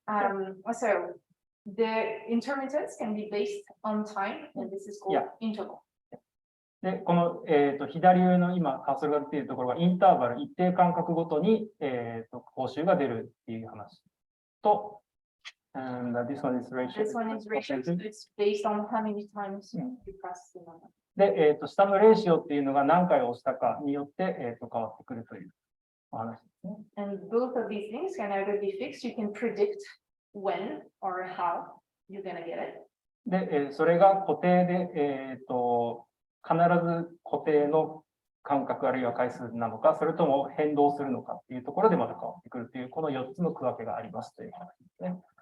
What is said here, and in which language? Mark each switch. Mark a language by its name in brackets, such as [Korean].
[English] So the intermittence can be based on time, and this is called Yeah. interval. [Japanese] で、この、左上の今、カーソルが出ているところがインターバル、一定間隔ごとに、報酬が出るっていう話と、 [English] and this one is ratio. This one is ratio. It's based on how many times you press the number. [Japanese] で、下のレーシオっていうのが何回押したかによって、変わってくるというお話ですね。 [English] And both of these things can either be fixed. You can predict when or how you're gonna get it. [Japanese] で、それが固定で、必ず固定の間隔あるいは回数なのか、それとも変動するのかっていうところでまた変わってくるという、この4つの区分けがありますという話ですね。